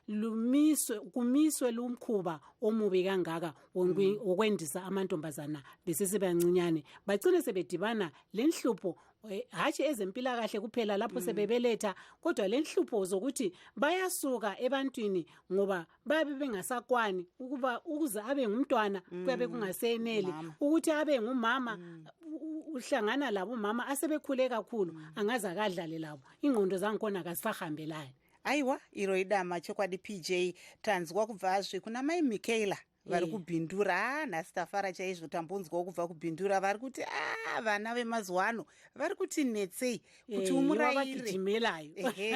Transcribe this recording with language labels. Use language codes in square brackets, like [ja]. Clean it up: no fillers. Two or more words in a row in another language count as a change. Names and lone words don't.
[nd] kumiswe lumkhuba omubi kangaka okwendisa amantombazana besesebancinyane, bagcine sebedibana lenhlupho hatshi ezempilakahle kuphela lapho sebebeletha, kodwa lenhlupho zokuthi bayasuka ebantwini ngoba babe bengasakwani ukuze abe ngumntwana, kuyabe kungaseneli ukuthi abe ngumama. Uhlangana labo mama asebekhule kakhulu, angaze akadlale labo, ingqondo zangikhona kasihambelani. [sn] Aiwa iroidama chokwadi PJ tanzwa kubvazve kuna mai Michaela vari kubhindura nasitafara chaizvo tambonzwa kubva kubhindura vari kuti vana vemazuva ano vari kuti netsei kuti umurayire